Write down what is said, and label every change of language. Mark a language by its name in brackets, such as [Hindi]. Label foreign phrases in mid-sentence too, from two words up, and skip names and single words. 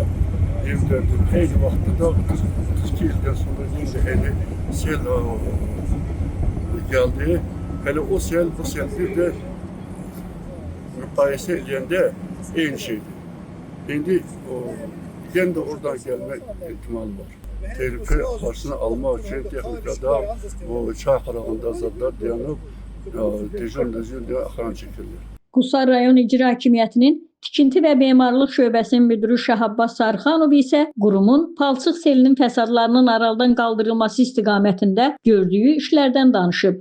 [Azerbaijani] 24'ün eyni vaxtında 32 ildən sonra yeni sel geldi. Hele o sel bu sel bir de müqayisə edəndə eyni şeydi. İndi yenə də oradan gelme ihtimali var. Tehlike karşısına almak için texnikada o çay qırağında zadlar dayanıb dejur diye axıran çekilir. Qusar rayon İcra Hakimiyyətinin Tikinti və Memarlıq şöbəsinin müdürü Şah Abbas Sarıxanov isə qurumun palçıq selinin fəsadlarının aradan qaldırılması istiqamətində gördüyü işlərdən danışıb.